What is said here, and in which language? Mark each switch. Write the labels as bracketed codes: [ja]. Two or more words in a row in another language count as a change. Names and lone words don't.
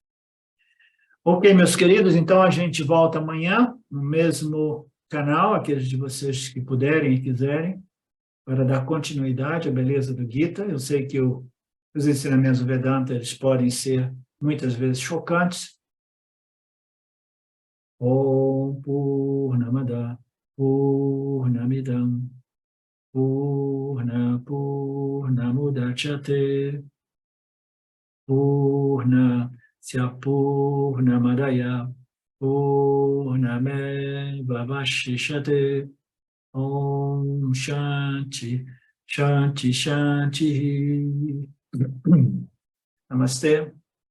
[pt] Ok, meus queridos, então a gente volta amanhã no mesmo canal, aqueles de vocês que puderem e quiserem, para dar continuidade à beleza do Gita. Eu sei que os ensinamentos do Vedanta eles podem ser muitas vezes chocantes. [sa] ॐ पूर्णमदः पूर्णमिदं पूर्णमुदच्यते पूर्णस्य पूर्णमादाय पूर्णमेवावशिष्यते ॐ शान्तिः शान्तिः शान्तिः नमस्ते.